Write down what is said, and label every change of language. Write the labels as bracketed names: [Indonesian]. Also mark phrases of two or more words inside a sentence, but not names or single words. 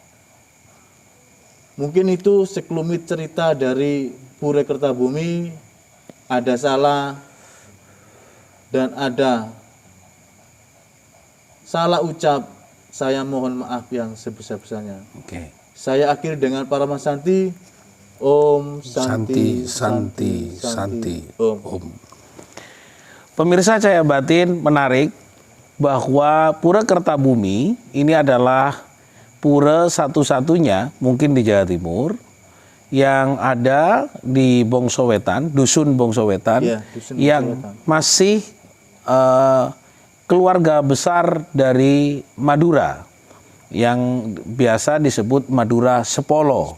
[Indonesian] Mungkin itu sekelumit cerita dari Pura Kertabumi. Ada salah dan ada salah ucap, saya mohon maaf yang sebesar-besarnya. Oke. Saya akhiri dengan Parama Santi. Om [Sanskrit] Santi, Santi, Santi, Om. Om. [Indonesian] Pemirsa Cahaya Batin, menarik bahwa Pura Kertabumi ini adalah pura satu-satunya mungkin di Jawa Timur yang ada di Bongso Wetan, Dusun Bongso Wetan, Ya, Dusun Bongso yang Wetan. masih keluarga besar dari Madura yang biasa disebut Madura Sepolo.